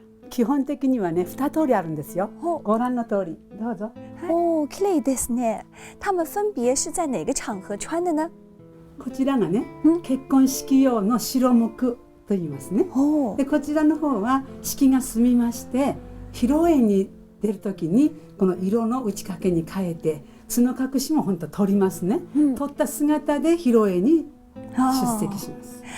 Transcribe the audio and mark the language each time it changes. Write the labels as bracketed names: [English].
[Japanese] 基本的にはね、2通りあるんですよ。ご覧の通り、どうぞ。哦、綺麗ですね。 [Chinese] 他们分別是在哪个场合穿的呢？ [Japanese] こちらがね、結婚式用の白むくと言いますね。で、こちらの方は式が済みまして、披露宴に出るときにこの色の打ち掛けに変えて、角隠しも本当取りますね。取った姿で披露宴に出席します。